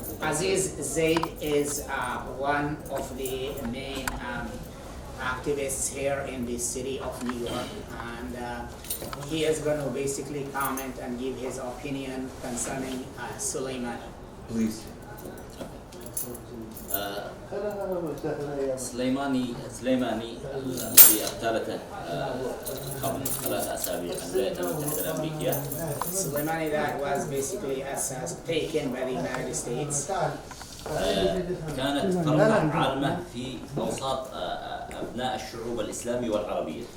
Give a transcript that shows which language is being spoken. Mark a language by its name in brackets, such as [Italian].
[English] Aziz Zaid is one of the main activists here in the city of New York, and he is going to basically comment and give his opinion concerning Suleiman. Please. [Arabic] سليماني الذي اغتالته قبل 3 أسابيع الولايات المتحدة الأمريكية. [English] Suleimani that was basically taken by the United States. [Arabic] كانت قرة عالمة في أوساط أبناء الشعوب الإسلامية والعربية.